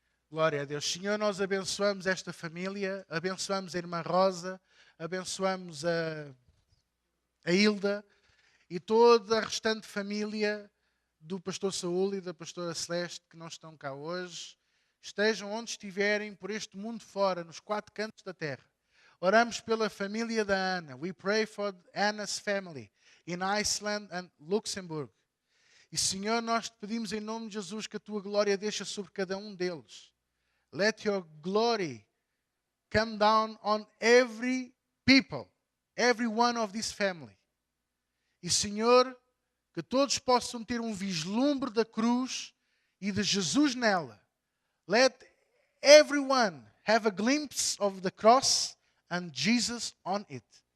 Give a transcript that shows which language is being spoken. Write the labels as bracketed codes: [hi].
[pt] Glória a Deus. Senhor, nós abençoamos esta família, abençoamos a irmã Rosa, abençoamos a Hilda e toda a restante família do pastor Saúl e da pastora Celeste que não estão cá hoje. Estejam onde estiverem por este mundo fora, nos quatro cantos da terra. Oramos pela família da Ana. [en] We pray for Anna's family in Iceland and Luxembourg. [pt] E Senhor, nós te pedimos em nome de Jesus que a tua glória deixe sobre cada um deles. [en] Let your glory come down on every people, every one of this family. [pt] E Senhor, que todos possam ter um vislumbre da cruz e de Jesus nela. [en] Let everyone have a glimpse of the cross and Jesus on it.